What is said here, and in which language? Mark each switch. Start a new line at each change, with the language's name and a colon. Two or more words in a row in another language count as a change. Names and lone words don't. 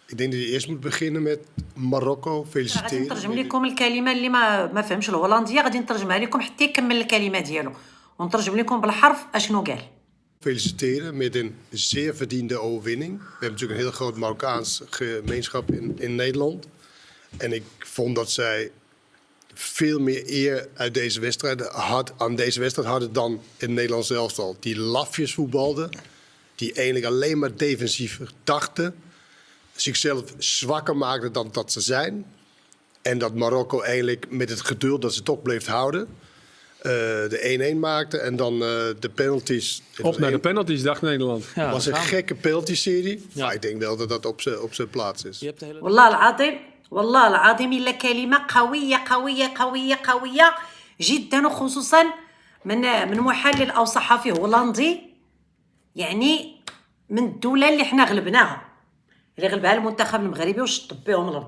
Dutch: Ik denk dat je eerst moet beginnen met Marokko غادي feliciteren.
Arabic: نترجم لكم الكلمه اللي ما فهمش الهولنديه، غادي نترجمها لكم حتى يكمل الكلمه ديالو، ونترجم لكم بالحرف اشنو قال.
Dutch: Feliciteren met een zeer verdiende overwinning. We hebben natuurlijk een heel groot Marokkaans gemeenschap in Nederland. En ik vond dat zij veel meer eer uit deze wedstrijd aan deze wedstrijd hadden dan het Nederlands elftal. Die lafjes voetbalden, die eigenlijk alleen maar defensief dachten, zichzelf zwakker maakten dan dat ze zijn. En dat Marokko eigenlijk met het geduld dat ze toch bleef houden, de 1-1 maakte en dan de penalties. Op naar de penalties, dacht Nederland. Het was een gekke penalty-serie, maar ik denk wel dat dat op zijn plaats is.
Arabic: والله العظيم إلا كلمة قوية قوية قوية قوية جدا، وخصوصا من محلل أو صحفي هولندي، يعني من الدولة اللي حنا غلبناها، اللي غلبها المنتخب المغربي وشطب بهم الأرض.